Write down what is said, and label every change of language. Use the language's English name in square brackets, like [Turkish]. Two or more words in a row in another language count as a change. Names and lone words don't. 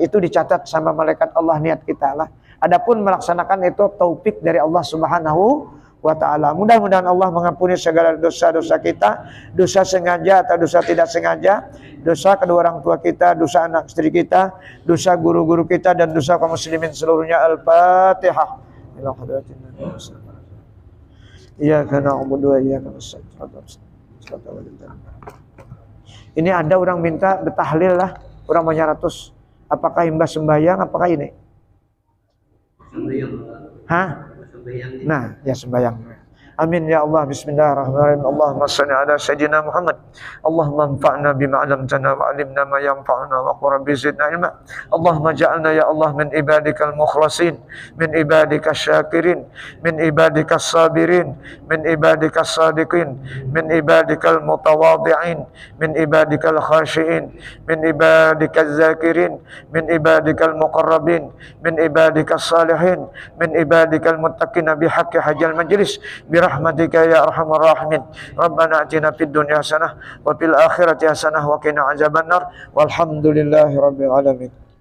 [Indonesian] Itu dicatat sama malaikat Allah niat kita lah. Adapun melaksanakan itu taufik dari Allah [Arabic] سبحانه وتعالى. [Indonesian] Mudah-mudahan Allah mengampuni segala dosa-dosa kita, dosa sengaja atau dosa tidak sengaja, dosa kedua orang tua kita, dosa anak istri kita, dosa guru-guru kita, dan dosa kaum muslimin seluruhnya. [Arabic] الفاتحة. إلى حضرة النبي. إياك نعبد وإياك نستعين. [Banjar] Ini ada orang minta betahlil lah, orang banyak ratus. Apakah imbas sembahyang, apakah ini? Hah? Nah, ya sembahyang. [Arabic] آمين يا الله. بسم الله الرحمن الرحيم اللهم صل على سيدنا محمد. اللهم انفعنا بما علمتنا وعلمنا ما ينفعنا وقل ربي زدنا علما. اللهم اجعلنا يا الله من عبادك المخلصين من عبادك الشاكرين من عبادك الصابرين من عبادك الصادقين من عبادك المتواضعين من عبادك الخاشعين من عبادك الذاكرين من عبادك المقربين من عبادك الصالحين من عبادك المتقين بحق هذا المجلس برحمتك يا أرحم الراحمين. ربنا آتنا في الدنيا حسنة وفي الآخرة حسنة وقنا عذاب النار. والحمد لله رب العالمين.